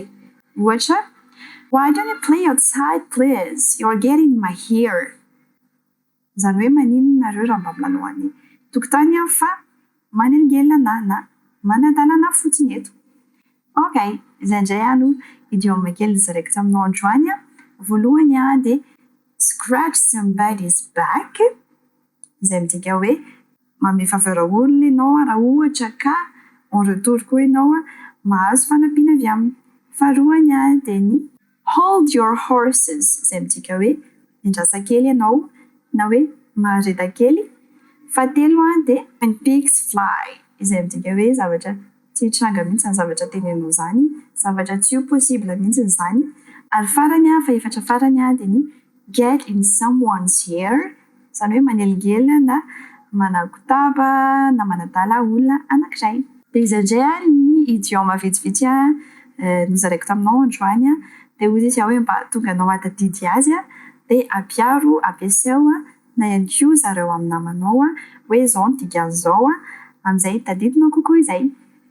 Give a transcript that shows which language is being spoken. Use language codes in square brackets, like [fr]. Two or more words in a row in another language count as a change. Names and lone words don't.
[en] Ohatra why don't you play outside please you're getting my hair. [mg] Izany hoe maninona nareo raha mba milalao any tokotany fa manelingelana na manadalana fotsiny eto. Okay, izay indray no idioma kely zaraiko taminao androany. Voalohany dia [en] scratch somebody's back. [mg] Izay midika hoe manome faveur olona ianao raha ohatra ka [fr] en retour [mg] koa ianao mahazo fanampiana avy aminy. Faharoany dia ny [en] hold your horses. [mg] Izay midika hoe miandrasa kely ianao na hoe mahareta kely. Fahatelo dia [en] when pigs fly. [mg] Izay midika hoe zavatra tsy tranga mihitsy izany zavatra tenenao zany, zavatra tsy ho possible mihitsy izany. Ary farany faefatra farany dia ny [en] get in someone's hair. [mg] Izany hoe manelingelina na manakotaba na manadala olona anankiray. Dia izay indray ny idioma vitsivitsy nozaraiko taminao androany. Dia ozy izy hoe mba tonga anao atadidy azy dia ampiaro ampiasao na ihany koa zareo amin'ny namanao hoe izao ny dikan'izao amin'izay tadidinao kokoa izay.